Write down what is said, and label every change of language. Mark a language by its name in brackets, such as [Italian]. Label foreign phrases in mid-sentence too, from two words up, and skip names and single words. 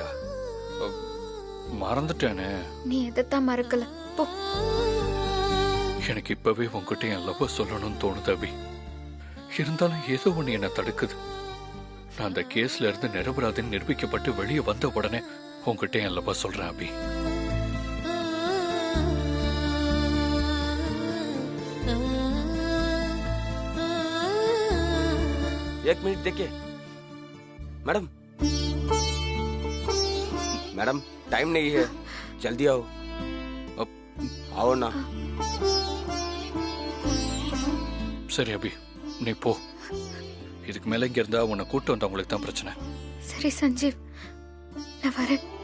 [Tamil] மறந்துட்டேனே. நீ எதைத்தான் மறக்கல போ. எனக்கு இப்பவே உன்கிட்ட என் லவ் சொல்லணும்னு தோணுது அபி. இருந்தாலும் ஏதோ ஒண்ணு என்ன தடுக்குது. நான் அந்த கேஸ்ல இருந்து நிரபராதின்னு நிரூபிக்கப்பட்டு வெளியே வந்த உடனே உன்கிட்ட என் லவ் சொல்றேன் அபி. [Hindi] एक मिनट देखिए मैडम, मैडम टाइम नहीं है, जल्दी आओ. अब आओ ना. [Tamil] சரி அபி, நீ போ. இதுக்கு மேல இங்க இருந்தா உன்னை கூட்டு வந்தவங்களுக்கு தான் பிரச்சனை. சரி சஞ்சீவ், நான் வரேன்.